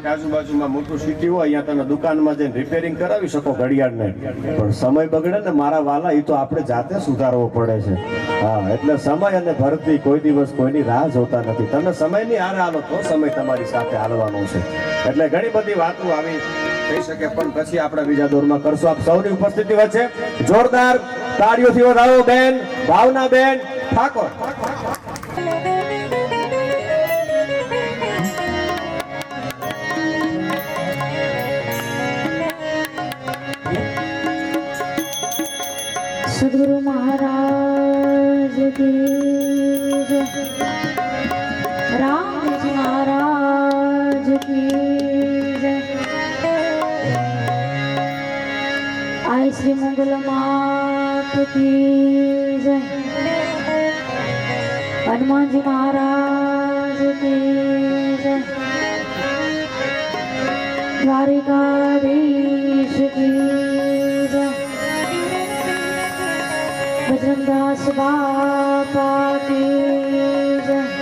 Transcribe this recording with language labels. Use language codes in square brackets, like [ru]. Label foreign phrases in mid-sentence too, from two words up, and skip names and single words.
[gu] કે આજુબાજુમાં મોટું સિટી હોય અહીંયા તમે દુકાનમાં જઈને રિપેરિંગ કરાવી શકો ઘડિયાળને પણ સમય બગડે ને મારા વાલા એ તો આપણે જાતે સુધારવો પડે છે હા એટલે સમય અને ભરતી કોઈ દિવસ કોઈની રાહ જોતા નથી તમે સમયની હારે હાલો તો સમય તમારી સાથે હાલવાનો છે એટલે ઘણી બધી વાતો આવી થઈ શકે પણ પછી આપણે બીજા દોરમાં કરશું આપ સૌની ઉપસ્થિતિ વચ્ચે જોરદાર તાળીઓથી વધાવો બેન ભાવના બેન ઠાકોર [hi] सदगुरु महाराज की जय, राम जी महाराज की जय। आई श्री मंगल मात की जय, हनुमान जी महाराज की जय, द्वारिकाधीश की जय, बजरंगदास बापा की जय।